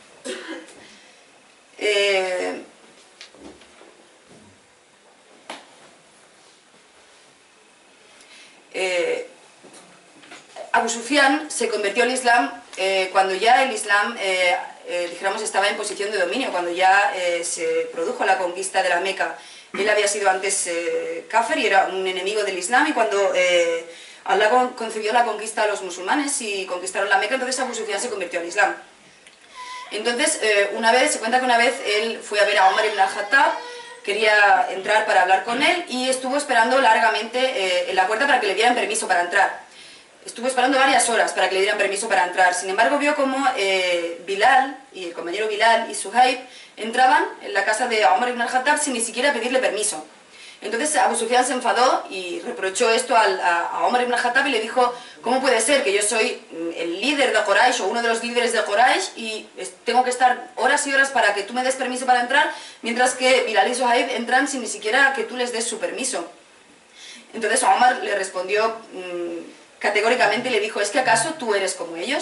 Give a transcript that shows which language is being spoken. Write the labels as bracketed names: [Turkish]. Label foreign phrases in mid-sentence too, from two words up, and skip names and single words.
[Spanish] Abu Sufyan se convirtió al Islam cuando ya el Islam dijéramos estaba en posición de dominio, cuando ya se produjo la conquista de la Meca. Él había sido antes kafir y era un enemigo del Islam, y cuando Allah concedió la conquista a los musulmanes y conquistaron la Meca, entonces Abu Sufyan se convirtió al Islam. Entonces se cuenta que una vez él fue a ver a Omar ibn al-Khattab, quería entrar para hablar con él y estuvo esperando largamente en la puerta para que le dieran permiso para entrar. Estuvo esperando varias horas para que le dieran permiso para entrar. Sin embargo, vio como Bilal, y el compañero Bilal y Suhaib entraban en la casa de Omar ibn al-Khattab sin ni siquiera pedirle permiso. Entonces Abu Sufyan se enfadó y reprochó esto a Omar ibn al-Khattab y le dijo: ¿cómo puede ser que yo soy el líder de Quraysh o uno de los líderes de Quraysh y tengo que estar horas y horas para que tú me des permiso para entrar, mientras que Bilal y Suhaib entran sin ni siquiera que tú les des su permiso? Entonces Omar le respondió categóricamente y le dijo: ¿es que acaso tú eres como ellos?